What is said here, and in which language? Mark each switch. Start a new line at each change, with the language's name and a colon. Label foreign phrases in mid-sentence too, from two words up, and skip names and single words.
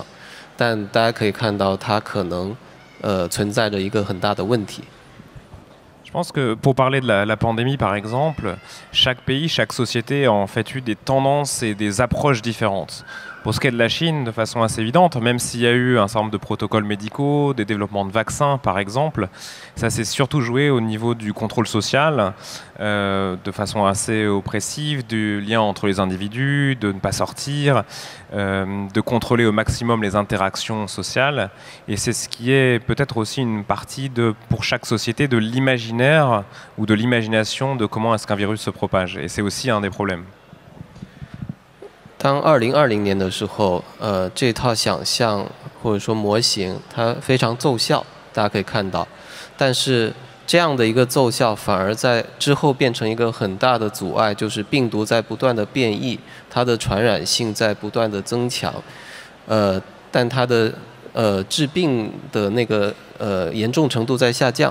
Chinese: 但大家可以看到，它可能存在着一个很大的问题。
French: Je pense que pour parler de la pandémie, par exemple, chaque pays, chaque société a en fait eu des tendances et des approches différentes. Pour ce qui est de la Chine, de façon assez évidente, même s'il y a eu un certain nombre de protocoles médicaux, des développements de vaccins par exemple, ça s'est surtout joué au niveau du contrôle social, de façon assez oppressive, du lien entre les individus, de ne pas sortir, de contrôler au maximum les interactions sociales. Et c'est ce qui est peut-être aussi une partie pour chaque société de l'imaginaire ou de l'imagination de comment est-ce qu'un virus se propage. Et c'est aussi un des problèmes.
Chinese: 当2020年的时候，这套想象或者说模型，它非常奏效，大家可以看到。但是这样的一个奏效，反而在之后变成一个很大的阻碍，就是病毒在不断的变异，它的传染性在不断的增强，但它的治病的那个严重程度在下降。